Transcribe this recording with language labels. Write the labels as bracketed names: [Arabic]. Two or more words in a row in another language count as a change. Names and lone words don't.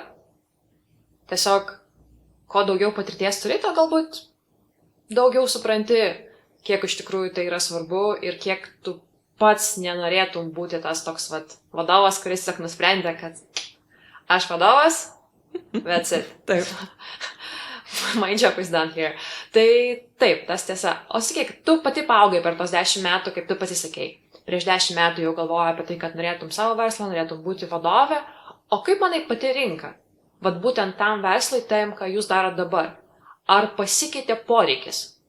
[Lithuanian] Tiesiog, ko daugiau patirties turi, to galbūt daugiau supranti, kiek iš tikrųjų tai yra svarbu ir kiek tu pats nenorėtum būti tas toks vadovas, kuris tiesiog nusprendė, kad aš vadovas, [English] that's it. [Lithuanian] Taip. [English] My job is done here. [Lithuanian] Tai taip, tas tiesa. O sakyk, tu pati paaugai per tos 10 metų, kaip tu pasisakei. Prieš 10 metų jau galvojai apie tai, kad norėtum savo verslą, norėtum būti vadovė. O kaip manai pati rinka? Vat būtent tam verslui, tam, ką jūs darot dabar. Ar pasikeitė poreikis?